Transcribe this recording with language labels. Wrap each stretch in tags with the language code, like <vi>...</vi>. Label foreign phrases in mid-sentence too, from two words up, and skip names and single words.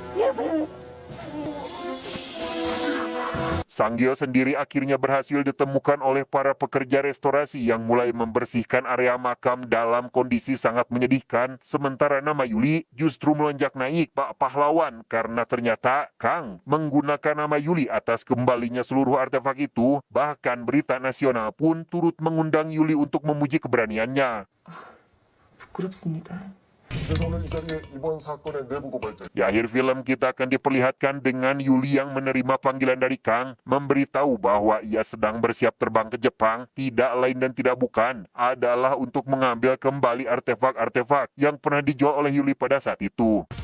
<id>Sanggil sendiri akhirnya berhasil ditemukan oleh para pekerja restorasi yang mulai membersihkan area makam dalam kondisi sangat menyedihkan. Sementara nama Yuli justru melonjak naik bak pahlawan karena ternyata Kang menggunakan nama Yuli atas kembalinya seluruh artefak itu. Bahkan berita nasional pun turut mengundang Yuli untuk memuji keberaniannya.</id> <ko>부끄럽습니다. 그래서 이 자리에 이번 사건의 내부 고발자</ko> <id>Di akhir film kita akan diperlihatkan dengan Yuli yang menerima panggilan dari Kang, memberitahu bahwa ia sedang bersiap terbang ke Jepang, tidak lain dan tidak bukan adalah untuk mengambil kembali artefak-artefak yang pernah dijual oleh Yuli pada saat itu.</id>